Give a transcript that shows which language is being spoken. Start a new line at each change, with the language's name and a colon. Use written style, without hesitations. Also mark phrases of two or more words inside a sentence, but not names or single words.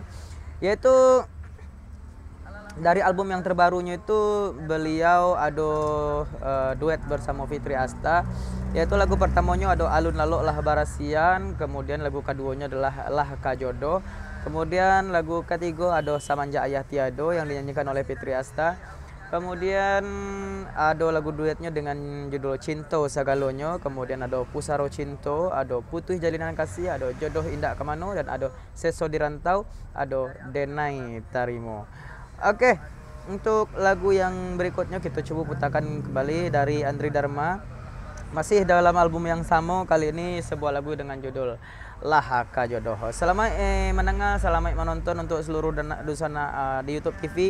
Indonesian: Yaitu dari album yang terbarunya itu beliau ada duet bersama Fitri Asta, yaitu lagu pertamanya ada Alun Lalo Laha Barasian, kemudian lagu keduanya adalah Lah Kajodo, kemudian lagu ketiga ada Samanja Ayah Tiado yang dinyanyikan oleh Fitri Asta, kemudian ada lagu duetnya dengan judul Cinto Sagalonyo, kemudian ada Pusaro Cinto, ada Putuh Jalinan Kasih, ada Jodoh Indah Kemano, dan ada Seso di Rantau, ada Denai Tarimo. Oke, untuk lagu yang berikutnya kita coba putarkan kembali dari Andri Dharma. Masih dalam album yang sama, kali ini sebuah lagu dengan judul Lahaka Jodoh. Selamat mendengar, selamat menonton untuk seluruh dusana di YouTube TV.